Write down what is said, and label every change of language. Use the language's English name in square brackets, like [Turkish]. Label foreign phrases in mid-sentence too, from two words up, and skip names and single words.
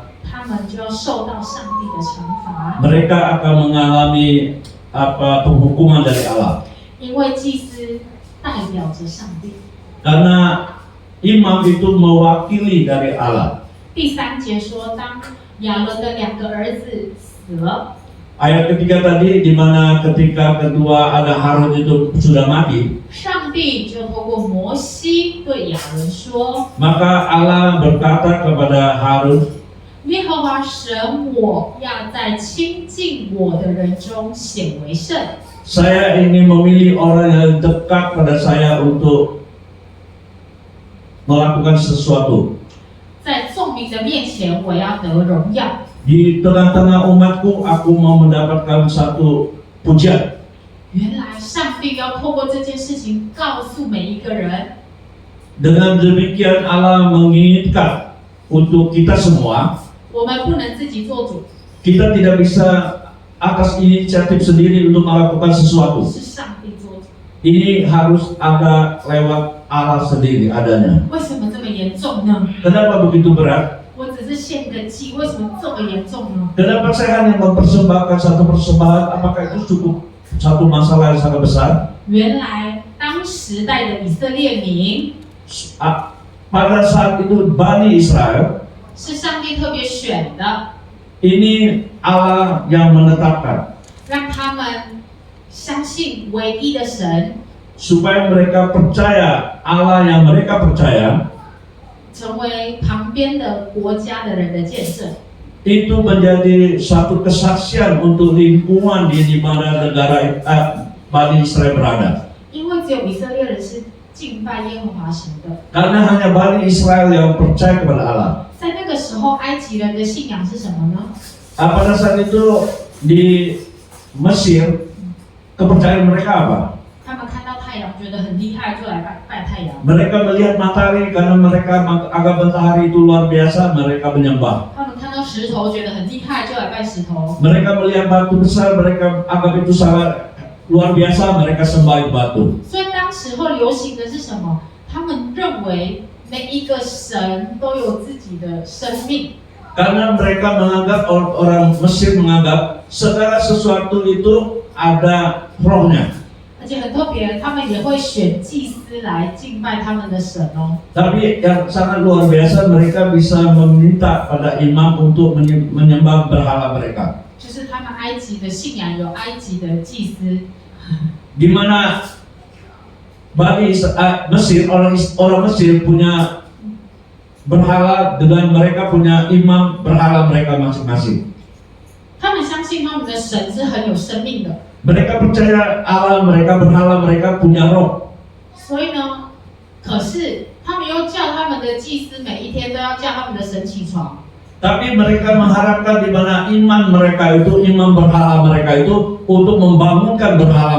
[Chinese] 他们就要受到上帝的惩罚， [Indonesian] mereka akan mengalami penghukuman dari Allah. [Chinese] 因为祭司代表着上帝。 [Indonesian] Karena imam itu mewakili dari Allah. [Chinese] 第3节说，当亚伦的2个儿子死了， [Indonesian] Ayat ketiga tadi di mana ketika kedua anak Harun itu sudah mati, [Chinese] 上帝就透过摩西对亚伦说 [Indonesian] maka Allah berkata kepada Harun,：“ [Chinese] 耶和华神，我要在亲近我的人中显为圣。 [Indonesian] saya ingin memilih orang yang dekat pada saya untuk melakukan sesuatu. [Chinese] 在众民的面前，我要得荣耀。 [Indonesian] Di tengah-tengah umatku, aku mau mendapatkan satu pujian. ” [Chinese] 原来上帝要透过这件事情告诉每一个人， [Indonesian] Dengan demikian Allah menginginkan untuk kita semua, [Chinese] 我们不能自己做主， [Indonesian] kita tidak bisa atas inisiatif sendiri untuk melakukan sesuatu. [Chinese] 是上帝做主。 [Indonesian] Ini harus ada lewat Allah sendiri adanya. [Chinese] 为什么这么严重呢？ [Indonesian] Kenapa begitu berat? [Chinese] 我只是献个祭，为什么这么严重呢？ [Indonesian] Kenapa saya hanya mempersembahkan satu persembahan? Apakah itu cukup satu masalah yang sangat besar? [Chinese] 原来当时代的以色列民 [Indonesian] Pada saat itu Bani Israel, [Chinese] 是上帝特别选的， [Indonesian] ini Allah yang menetapkan [Chinese] 让他们相信唯一的神， [Indonesian] supaya mereka percaya Allah yang mereka percaya [Chinese] 成为旁边的国家的人的见证。 [Indonesian] itu menjadi satu kesaksian untuk lingkungan di mana negara Bani Israel berada. [Chinese] 因为只有以色列人是敬拜耶和华神的。 [Indonesian] Karena hanya Bani Israel yang percaya kepada Allah. [Chinese] 在那个时候，埃及人的信仰是什么呢？ [Indonesian] Pada saat itu di Mesir kepercayaan mereka apa? [Chinese] 他们看到太阳觉得很厉害，就来拜太阳。 [Indonesian] Mereka melihat matahari karena mereka anggap matahari itu luar biasa, mereka menyembah. [Chinese] 他们看到石头觉得很厉害，就来拜石头。 [Indonesian] Mereka melihat batu besar, mereka anggap itu sangat luar biasa, mereka sembah batu. [Chinese] 所以当时候流行的是什么？他们认为每一个神都有自己的生命， [Indonesian] Karena mereka menganggap, orang Mesir menganggap segala sesuatu itu ada rohnya. [Chinese] 而且很特别，他们也会选祭司来敬拜他们的神哦。 [Indonesian] Tapi yang sangat luar biasa, mereka bisa meminta pada imam untuk menyembah berhala mereka. [Chinese] 就是他们埃及的信仰有埃及的祭司， [Indonesian] Di mana Mesir, orang Mesir punya berhala dengan mereka punya imam berhala mereka masing-masing. [Chinese] 他们相信他们的神是很有生命的， [Indonesian] Mereka percaya Allah mereka, berhala mereka punya roh. [Chinese] 所以呢，可是他们又叫他们的祭司每一天都要叫他们的神起床。 [Indonesian] Tapi mereka mengharapkan di mana iman mereka itu, imam berhala mereka itu untuk membangunkan berhala